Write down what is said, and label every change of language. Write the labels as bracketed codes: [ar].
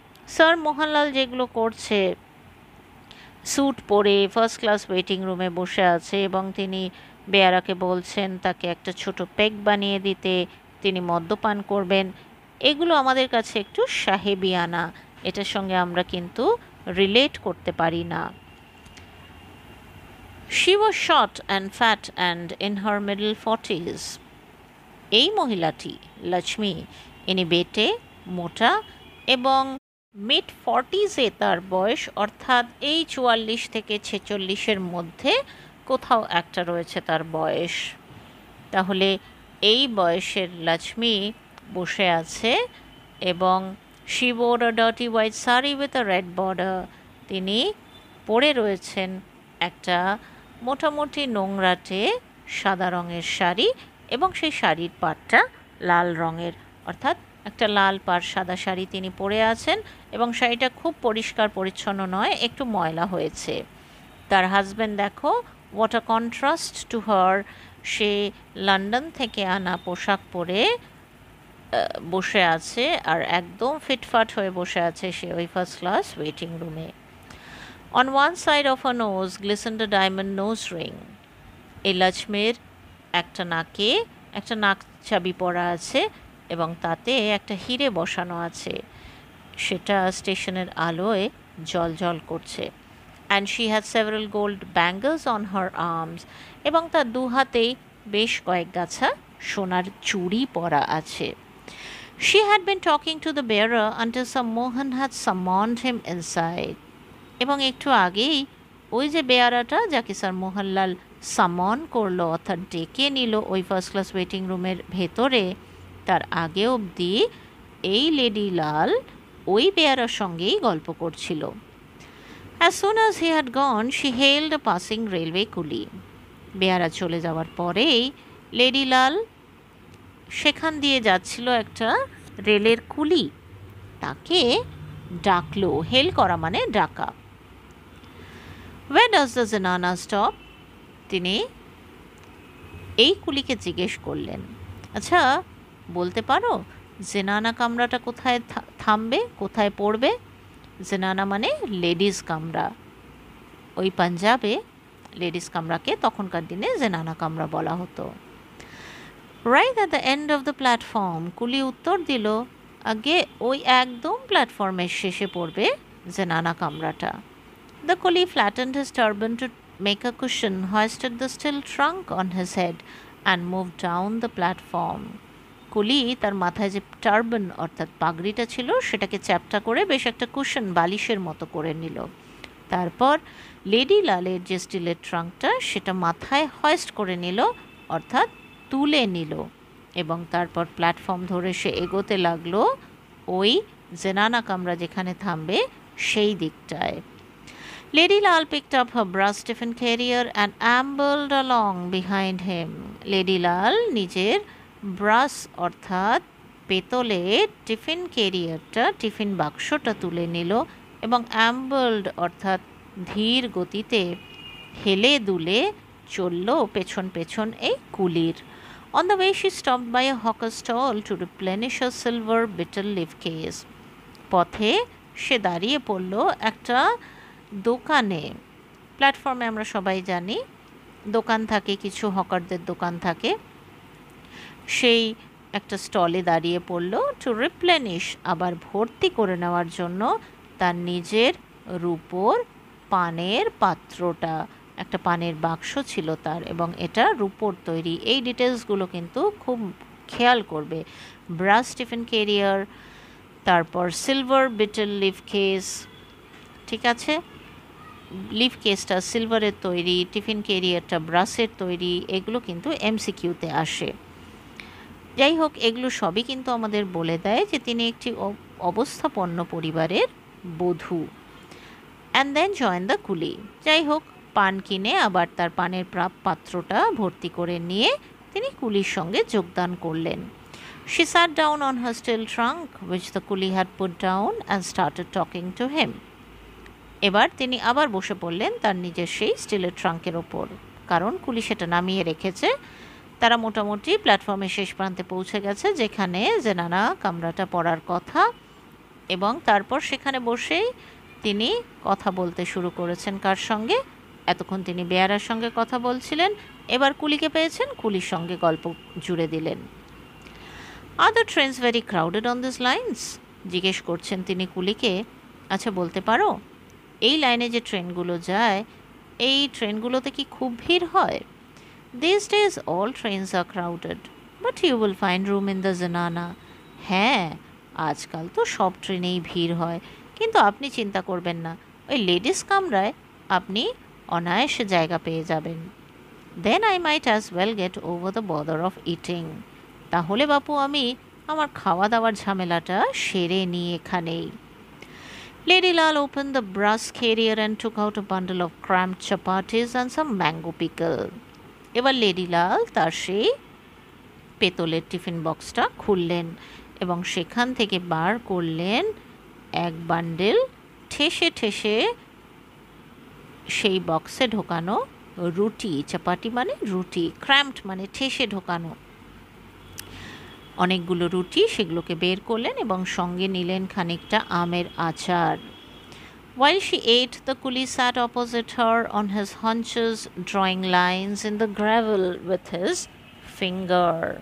[bn] Sir Mohanlal যেগুলো করছে, sweet পরে ফার্স্ট ক্লাস ওয়েটিং রুমে বসে আছে এবং তিনি বেয়ারাকে বলছেন তাকে একটা ছোট পেগ বানিয়ে দিতে, তিনি মদ্যপান করবেন, এগুলো আমাদের কাছে একটু সাহেবিয়ানা, এটার সঙ্গে আমরা কিন্তু রিলেট করতে পারি না। [en] She was short and fat and in her middle 40s. [bn] এই মহিলাটি লক্ষ্মী, ইনি বেটে, মোটা এবং মিড 40s-এ তার বয়স, অর্থাৎ এই 44 থেকে 46-এর মধ্যে কোথাও একটা রয়েছে তার বয়স। তাহলে এই বয়সের লক্ষ্মী বসে আছে এবং [en] she wore a dirty white saree with a red border. [bn] তিনি পরে রয়েছেন একটা মোটামুটি নোংরাটে সাদা রঙের শাড়ি, এবং সেই শাড়ির পাড়টা লাল রঙের, অর্থাৎ একটা লাল পাড় সাদা শাড়ি তিনি পরে আছেন, এবং শাড়িটা খুব পরিষ্কার পরিচ্ছন্ন নয়, একটু ময়লা হয়েছে। তার হাজব্যান্ড দেখো, [en] what a contrast to her, [bn] say London থেকে আনা পোশাক পরে বসে আছে আর একদম ফিটফাট হয়ে বসে আছে সে ওই ফার্স্ট ক্লাস ওয়েটিং রুমে। [en] On one side of her nose glistened a diamond nose ring. [bn] এই লক্ষ্মীর একটা নাকে একটা নাক চাবি পরা আছে এবং তাতে একটা হিরে বসানো আছে, সেটা স্টেশনের আলোয় জ্বলজ্বল করছে। [en] And she had several gold bangles on her arms. [bn] এবং তার দু হাতেই বেশ কয়েক গাছা সোনার চুড়ি পরা আছে। [en] She had been talking to the bearer until Sir Mohan had summoned him inside. [bn] এবং একটু আগেই ওই যে বেয়ারাটা যাকে স্যার মোহনলাল সামন করলো, অর্থাৎ ডেকে নিল ওই ফার্স্ট ক্লাস ওয়েটিং রুমের ভেতরে, তার আগে অবধি এই লেডি লাল ওই বেয়ারার সঙ্গেই গল্প করছিল। [en] As soon as he had gone, she hailed a passing railway coolie. [bn] বেয়ারা চলে যাওয়ার পরেই লেডি লাল সেখান দিয়ে যাচ্ছিল একটা রেলের কুলি, তাকে ডাকলো। হেল করা মানে ডাকা। [en] Where does the zenana stop? [bn] তিনি এই কুলিকে জিজ্ঞেস করলেন, আচ্ছা বলতে পারো জেনানা কামরাটা কোথায় থামবে, কোথায় পড়বে? জেনানা মানে লেডিস কামরা। ওই পাঞ্জাবে লেডিস কামরাকে তখনকার দিনে জেনানা কামরা বলা হতো। [en] right at the end of the platform, [bn] কুলি উত্তর দিল, আগে ওই একদম প্ল্যাটফর্মের শেষে পড়বে জেনানা কামরাটা। [en] The coolie flattened his turban to make a cushion, hoisted the steel trunk on his head and moved down the platform. [bn] কুলি তার মাথায় যে টার্বান অর্থাৎ পাগড়িটা ছিল সেটাকে চ্যাপটা করে বেশ একটা কুশন বালিশের মতো করে নিল। তারপর লেডি লালের যে স্টিলের ট্রাঙ্কটা সেটা মাথায় হয়েস্ট করে নিল, অর্থাৎ তুলে নিল, এবং তারপর প্ল্যাটফর্ম ধরে সে এগোতে লাগলো ওই জেনানা কামরা যেখানে থামবে সেই দিকটায়। [en] Lady Lal picked up her brass tiffin carrier and ambled along behind him. [bn] Lady Lal নিজের ব্রাস অর্থাৎ পেতলের টিফিন ক্যারিয়ারটা, টিফিন বাক্সটা তুলে নিল এবং অ্যাম্বলড অর্থাৎ ধীর গতিতে হেলে দুলে চলল পেছন পেছন এই কুলির। [en] On the way she stopped by a hawker's stall to replenish a silver betel leaf case. [bn] পথে সে দাঁড়িয়ে পড়ল একটা দোকানে। প্ল্যাটফর্মে আমরা সবাই জানি দোকান থাকে, কিছু হকারদের দোকান থাকে। সেই একটা স্টলে দাঁড়িয়ে পড়ল [en] to replenish, [bn] আবার ভর্তি করে নেওয়ার জন্য তার নিজের রূপোর পানের পাত্রটা। একটা পানের বাক্স ছিল তার, এবং এটা রূপোর তৈরি। এই ডিটেলসগুলো কিন্তু খুব খেয়াল করবে। ব্রাস টিফিন ক্যারিয়ার, তারপর সিলভার বিটেল লিফ কেস, ঠিক আছে, লিফ কেসটা সিলভারের তৈরি, টিফিন ক্যারিয়ারটা ব্রাসের তৈরি, এগুলো কিন্তু এমসিকিউতে আসে। যাই হোক, এগুলো সবই কিন্তু আমাদের বলে দেয় যে তিনি একটি অবস্থাপন্ন পরিবারের বধূ। [en] And then join the coolie. [bn] যাই হোক, পান কিনে আবার তার পানের পাত্রটা ভর্তি করে নিয়ে তিনি কুলির সঙ্গে যোগদান করলেন। [en] She sat down on her steel trunk, which the coolie had put down, and started talking to him. [bn] এবার তিনি আবার বসে পড়লেন তার নিজের সেই স্টিলের ট্রাঙ্কের ওপর, কারণ কুলি সেটা নামিয়ে রেখেছে। তারা মোটামুটি প্ল্যাটফর্মের শেষ প্রান্তে পৌঁছে গেছে, যেখানে জেনানা কামরাটা পড়ার কথা, এবং তারপর সেখানে বসেই তিনি কথা বলতে শুরু করেছেন। কার সঙ্গে? এতক্ষণ তিনি বেয়ারার সঙ্গে কথা বলছিলেন, এবার কুলিকে পেয়েছেন, কুলির সঙ্গে গল্প জুড়ে দিলেন। [en] Are the trains very crowded on this lines? [bn] জিজ্ঞেস করছেন তিনি কুলিকে, আচ্ছা বলতে পারো এই লাইনে যে ট্রেনগুলো যায়, এই ট্রেনগুলোতে কি খুব ভিড় হয়? [en] This days all trains are crowded, but you will find room in the zenana. [bn] হ্যাঁ, আজকাল তো সব ট্রেনেই ভিড় হয়, কিন্তু আপনি চিন্তা করবেন না, ওই লেডিস কামরায় আপনি অনায়াসে জায়গা পেয়ে যাবেন। [en] Then I might as well get over the bother of eating. [bn] তাহলে বাপু আমি আমার খাওয়া দাওয়ার ঝামেলাটা সেরে নিই এখানেই। [en] Lady Lal opened the brass carrier and took out a bundle of cramped chapatis and some mango pickle. [bn] এবার লেডি লাল তার সেই পেতলের টিফিন বক্সটা খুললেন এবং সেখান থেকে বার করলেন এক বান্ডেল ঠেসে ঠেসে সেই বক্সে ঢোকানো রুটি। চাপাটি মানে রুটি, ক্র্যাম্পড মানে ঠেসে ঢোকানো অনেকগুলো রুটি, সেগুলোকে বের করলেন এবং সঙ্গে নিলেন খানিকটা আমের আচার। [en] While she ate, the coolie sat opposite her on his haunches, drawing lines in the gravel with his finger.